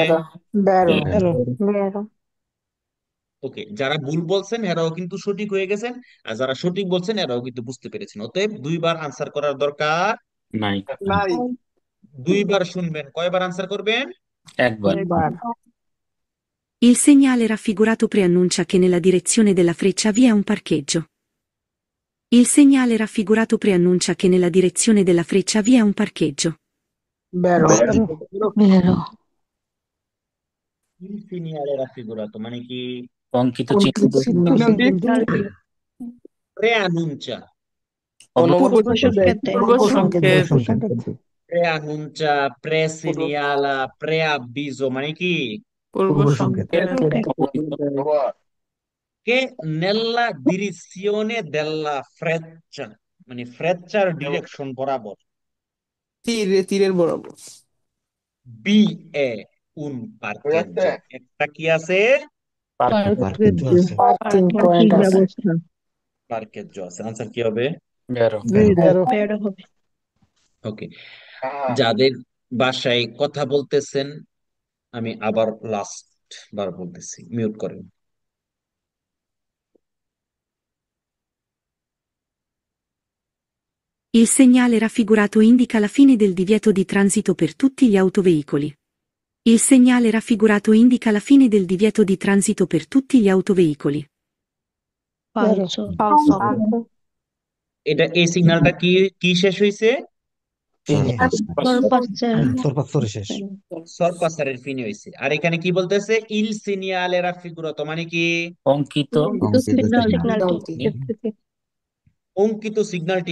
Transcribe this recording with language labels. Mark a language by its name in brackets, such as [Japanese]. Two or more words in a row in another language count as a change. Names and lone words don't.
[Italian] বেরো Vero. Vero. [Bangla] ওকে, যারা ভুল বলছেন এরাও কিন্তু সঠিক হয়ে গেছেন, আর যারা সঠিক বলছেন এরাও কিন্তু বুঝতে পেরেছেন। অতএব দুইবার আনসার করার দরকার নাই। নাই। দুইবার শুনবেন। কয়বার আনসার করবেন? একবার। একবার। [Italian] Il segnale raffigurato preannuncia che nella direzione della freccia vi è un parcheggio. Il segnale raffigurato preannuncia che nella direzione della freccia vi è un parcheggio. বেরো। Vero. Il segnale raffigurato [Bangla] মানে কি? অঙ্কিত কোন চিহ্ন সিগন্যালটি [Italian] preannuncia, [Bangla] পূর্ব Purvo সংকেতে। পূর্ব সংকেত [Italian] preannuncia, presegnala, preavviso [Bangla] মানে কি? পূর্ব সংকেত [Italian] Che nella direzione della freccia [Bangla] মানে ফ্রেচ্চার ডিরেকশন বরাবর। তীরের বরাবর। [Italian] vi è un parcheggio, [Bangla] একটা কি আছে? পার্কেজ্য আছে। পার্কিং পয়েন্ট আছে ব্যবস্থা। পার্কেজ্য আছে। আনসার কি হবে? [Italian] বেরো। বেরো। [Bangla] Vero হবে। ওকে, যাদের বাসায় কথা বলতেছেন আমি আবার লাস্ট বার বলতেছি, মিউট করেন। [Italian] Il segnale raffigurato indica la fine del divieto di transito per tutti gli autoveicoli. Il segnale raffigurato indica la fine del divieto di transito per tutti gli autoveicoli. Falso. falso [Bangla] এটা এই সিগন্যালটা কি কি শেষ হয়েছে? সরপাসরে শেষ। সরপাসারের ফিনে হয়েছে। আর এখানে কি বলতেছে? [Italian] Il segnale raffigurato [Bangla] মানে কি? অঙ্কিত সিগন্যালটি। অঙ্কিত সিগন্যালটি।